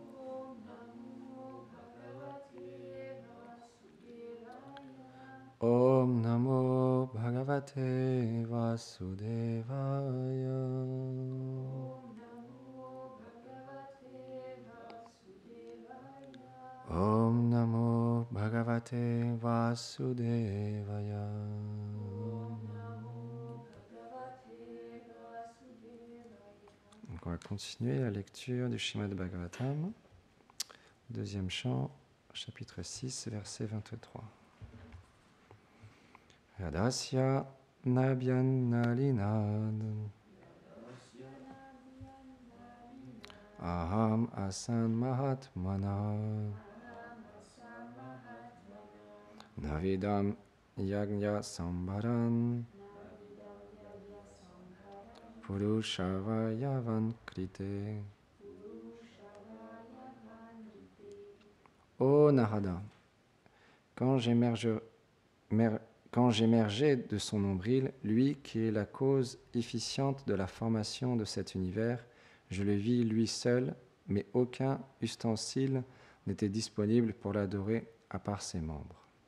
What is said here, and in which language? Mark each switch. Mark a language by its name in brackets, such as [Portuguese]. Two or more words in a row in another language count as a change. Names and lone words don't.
[Sanskrit] ॐ नमो भगवते वासुदेवाय. ॐ नमो भगवते वासुदेवाय. [French] Donc on va continuer la lecture du Srimad Bhagavatam, deuxième chant, chapitre 6, verset 23. [Sanskrit] यदास्य नाभ्यान् नलिनाद् अहम् आसन् महात्मना नविदम् यज्ञ सम्बरन् पुरुषावयवान् कृते. [French] Ô Narada, quand j'émergeai de son nombril, lui qui est la cause efficiente de la formation de cet univers, je le vis lui seul, mais aucun ustensile n'était disponible pour l'adorer à part ses membres.